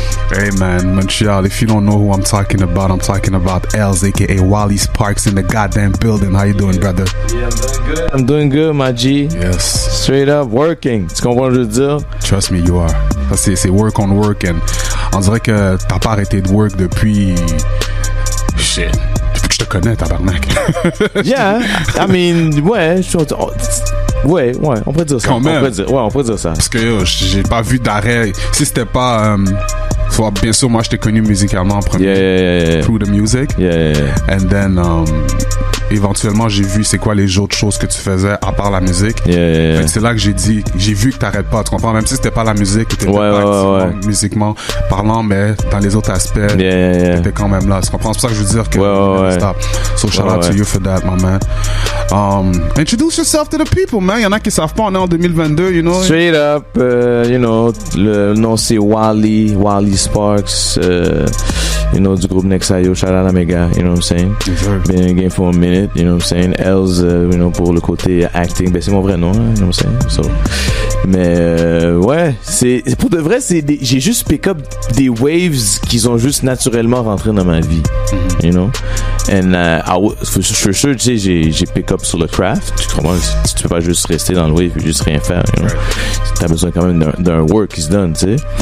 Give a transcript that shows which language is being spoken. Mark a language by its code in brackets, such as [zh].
[en] Hey man, Montreal, if you don't know who I'm talking about Els, aka Wally Sparks in the goddamn building. How you doing, brother? Yeah, I'm doing good, my G. Yes. Straight up working. [fr] Tu comprends ce que je veux dire? [en] Trust me, you are. [fr] Ça, c'est [en] work on work, and [fr] on dirait que t'as pas arrêté de work depuis... Shit. Depuis que je te connais, tabarnak. [en] Yeah, I mean, [fr] ouais, ouais, on pourrait dire ça. Quand même. On pourrait dire ça. Parce que yo, j'ai pas vu d'arrêt. Si c'était pas... bien sûr, moi, je t'ai connu musicalement en premier. [en] Yeah. Through the music. Yeah. And then, [fr] éventuellement, j'ai vu c'est quoi les autres choses que tu faisais à part la musique. [en] Yeah. [fr] Fait que c'est là que j'ai vu que t'arrêtes pas. Tu comprends? Même si c'était pas la musique, t'étais pas activement, musiquement parlant, mais dans les autres aspects, t'étais quand même là. Tu comprends? C'est pour ça que je veux dire que stop. [en] So shout out to you for that, my man. Introduce yourself to the people, man. [fr] Il y en a qui savent pas, on est en 2022, [en] you know. Straight up, you know, [fr] le nom c'est [en] Wally Sparks, you know, [fr] du groupe [en] Nexayo, shout out [fr] à mes gars, [en] you know what I'm saying? Been in the game for a minute, you know what I'm saying? [fr] Els, [en] you know, [fr] pour le côté acting, ben c'est mon vrai nom, hein, [en] you know what I'm saying? [fr] So, mais ouais, c'est pour de vrai, j'ai juste pick up des waves qui sont juste naturellement rentrés dans ma vie, [en] you know? And for sure, [fr] tu sais, j'ai pick up sur le craft. Tu comprends? Tu peux pas juste rester dans le wave et juste rien faire, [en] you know? [fr] T'as besoin quand même d'un work qui se donne, tu sais.